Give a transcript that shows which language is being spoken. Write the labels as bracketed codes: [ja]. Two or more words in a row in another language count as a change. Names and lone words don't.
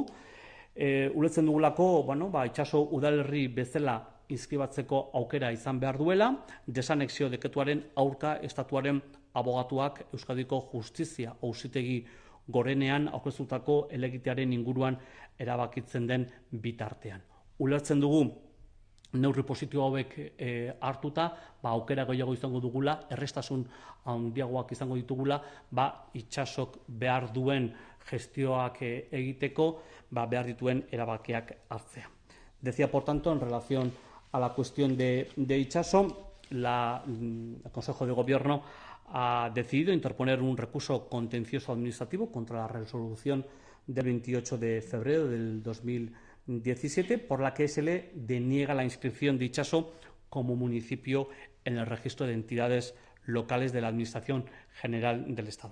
[eu] Ulertzen dugulako, itsaso udalerri bezala inskribatzeko aukera izan behar duela, desanexio dekretuaren aurka estatuaren abogatuak Euskadiko Justizia Auzitegi Gorenean aurkeztutako helegitearen inguruan erabakitzen den bitartean. Ulertzen dugu neurri positibo hauek hartuta, aukera gehiago izango dugula, errestasun handiagoak izango ditugula, itsasok behar duen gestioak egiteko, behar dituen erabakiak hartzea. [es] Decía, por tanto, en relación a la cuestión de Itsaso, el Consejo de Gobierno ha decidido interponer un recurso contencioso administrativo contra la resolución del 28 de febrero del 2017, por la que se le deniega la inscripción de Itsaso como municipio en el registro de entidades locales de la Administración General del Estado.